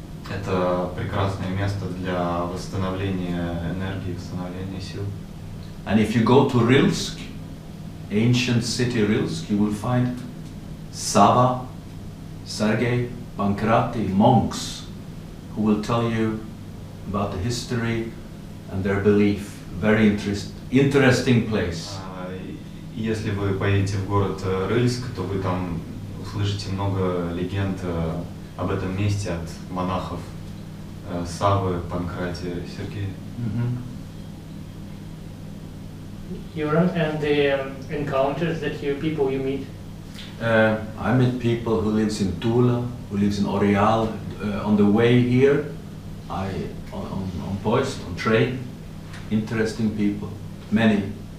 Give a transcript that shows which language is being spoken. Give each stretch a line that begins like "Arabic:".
Russian: Это прекрасное место для восстановления энергии, восстановления сил.
English: And if you go to Rilsk, ancient city Rilsk, you will find Sava, Sergei, Pankrati, monks who will tell you about the history and their belief. Very interesting place.
Russian: Если вы поедете в город Рыльск, то вы там услышите много легенд об этом месте от монахов Савы, Панкратия, Сергея.
English: Горан, and the encounters that people you meet? I met people who lives in Tula, who lives in Orial. On the way here, on Poist, on train, interesting people, many.